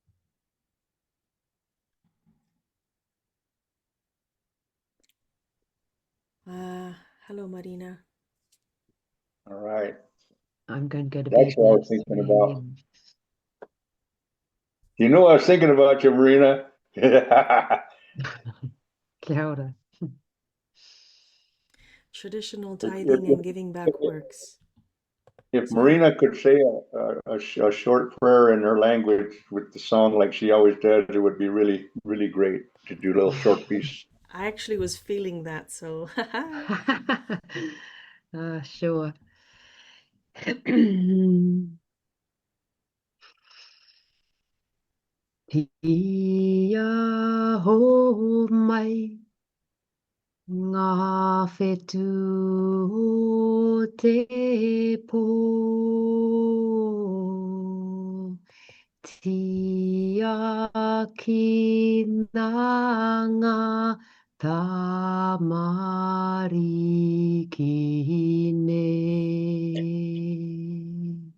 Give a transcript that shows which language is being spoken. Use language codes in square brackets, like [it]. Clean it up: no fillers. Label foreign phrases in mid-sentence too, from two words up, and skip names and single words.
[en] Hello, Marina. All right. I'm going to go to That's bed what I now. was thinking about. You know, I was thinking about you, Marina. [mi] Kia ora. [en] Traditional tithing and giving back works. If Marina could say a short prayer in her language with the song like she always does, it would be really, really great to do a little short piece. I actually was feeling that, so. Sure. [mi] Ia ho mai ngā whetū o te pō tia ki ngā tamari ki nei.